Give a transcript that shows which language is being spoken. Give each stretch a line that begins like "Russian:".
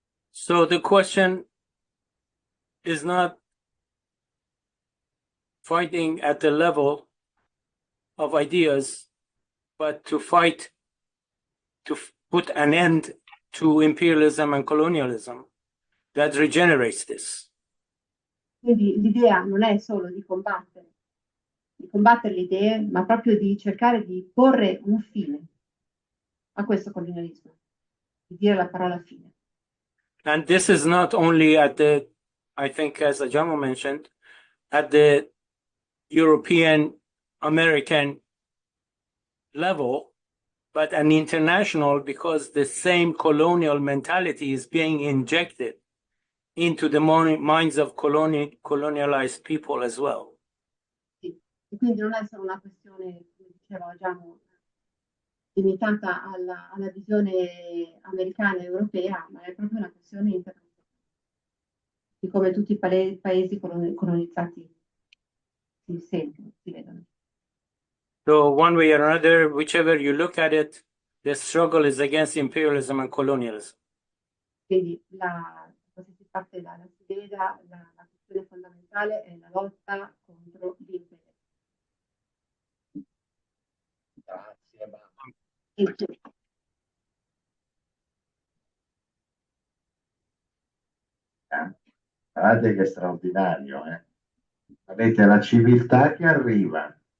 English: So the question is not fighting at the level of ideas, but to fight to put an end to imperialism and colonialism that regenerates this.
Italian: Quindi l'idea non è solo di combattere le idee, ma proprio di cercare di porre un fine a questo colonialismo, di dire la parola fine.
English: And this is not only at the, I think as Ajamo mentioned, at the European American level, but an international, because the same colonial mentality is being injected into the minds of colonialized people as well.
Italian: Sì. E quindi non è solo una questione, come diceva già, limitata alla visione americana e europea, ma è proprio una questione internazionale, di come tutti i paesi colonizzati si sentono, si vedono.
English: So one way or another, whichever you look at it, the struggle is against imperialism and colonialism.
Italian: Quindi qualsiasi parte la si veda, la questione fondamentale è la lotta contro l'imperialismo. Grazie, ma guardate che è straordinario, eh? Avete la civiltà che arriva,